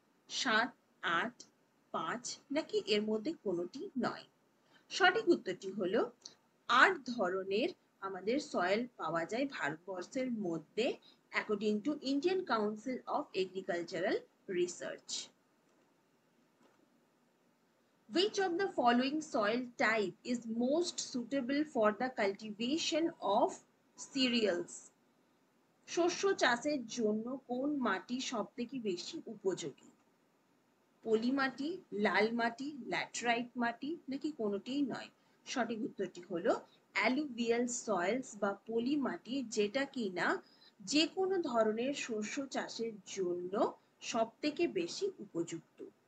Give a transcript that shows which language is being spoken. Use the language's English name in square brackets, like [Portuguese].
[Bangla] 7, 8, 5 নাকি এর মধ্যে কোনোটি নয়? সঠিক উত্তরটি হলো 8 ধরনের আমাদের সয়েল পাওয়া যায় ভারতবর্ষের মধ্যে, according to Indian council of agricultural research. [English] Which of the following soil type is most suitable for the cultivation of cereals? [Bangla] শস্য চাষের জন্য কোন মাটি সবথেকে বেশি উপযোগী? পলি মাটি, লাল মাটি, ল্যাটেরাইট মাটি নাকি কোনোটিই নয়? সঠিক উত্তরটি হলো অ্যালুভিয়াল সয়েলস বা পলি মাটি, যেটা কিনা যে কোনো ধরনের শস্য চাষের জন্য সবথেকে বেশি উপযুক্ত।